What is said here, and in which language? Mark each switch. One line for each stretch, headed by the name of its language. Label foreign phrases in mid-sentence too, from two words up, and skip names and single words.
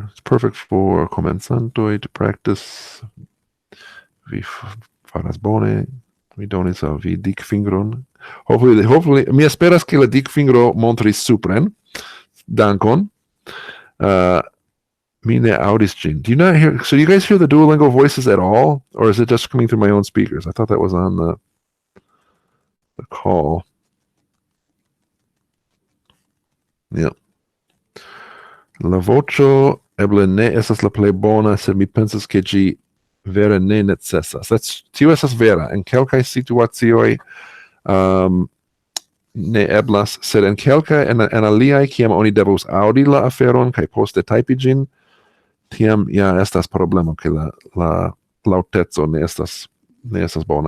English: It's perfect for comenzantoj to practice.
Esperanto: Vi faras bone. Vi donis al vi dikfingron. Hopefully, mi esperas ke la dikfingro montris supren. Dankon. Mi ne audis ĝin.
English: Do you not hear? So, do you guys hear the Duolingo voices at all, or is it just coming through my own speakers? I thought that was on the call. Yeah.
Esperanto: La voĉo eble ne estas la plej bona, sed mi pensas ke ĝi vere ne necesas. Tio estas vera. En kelkaj situacioj ne eblas, sed en kelkaj en aliaj, kiam oni devus aŭdi la aferon kaj poste tajpi ĝin, tiam ja estas problemo, ke la laŭteco ne estas bona.